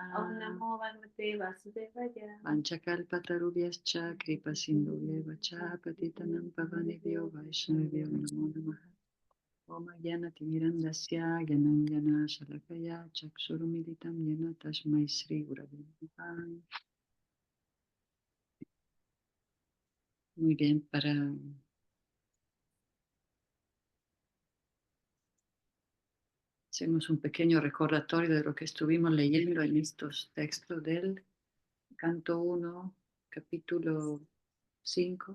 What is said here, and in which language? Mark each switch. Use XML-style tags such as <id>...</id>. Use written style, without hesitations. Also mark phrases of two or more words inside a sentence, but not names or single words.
<sa>Om Namo Bhagavate Vasudevaya. Panchakalpatarubhyascha kripa sindhubhyeva cha patitanam pavanebhyo vaishnavibhyo namo namaha. Om Jnana-timirandasya Jnana Shalakaya Chakshurumilitam Jnana Tasmai Shri Gurave Namaha.</sa> <es>Muy bien, hacemos un pequeño recordatorio de lo que estuvimos leyendo en estos textos del Canto 1, capítulo 5.</es>